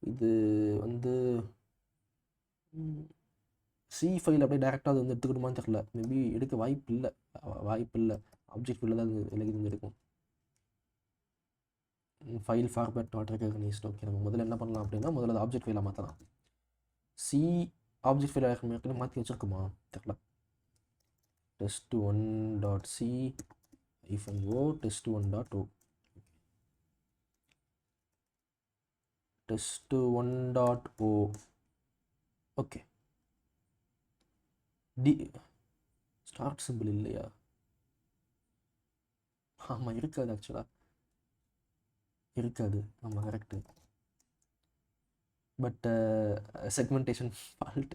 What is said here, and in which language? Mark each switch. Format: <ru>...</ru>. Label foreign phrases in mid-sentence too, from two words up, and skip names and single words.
<ta>இது வந்து சி ஃபைல் அப்படியே டேரெக்டாக அது வந்து எடுத்துக்கணுமான்னு தெரியல. மேபி எடுக்க வாய்ப்பு இல்லை.</ta> <en>object fileஇல்</en> <ta>தான் இது இருக்கும்.</ta> <en>file format not recognized.</en> <ta>ஓகே, நம்ம முதல்ல என்ன பண்ணலாம் அப்படின்னா முதல்ல அது</ta> <en>object fileஆக</en> <ta>மாற்றலாம்.</ta> <en>C object file</en> <ta>ஏற்கனவே மாற்றி வச்சுருக்குமா தெரியல.</ta> <en>test1.c -o test1.o test1.o ஓகே. start simple</en> <ta>இல்லையா? ஆமாம், இருக்காது. ஆக்சுவலாக இருக்காது. ஆமாம், கரெக்டு.</ta> <en>but segmentation fault.</en>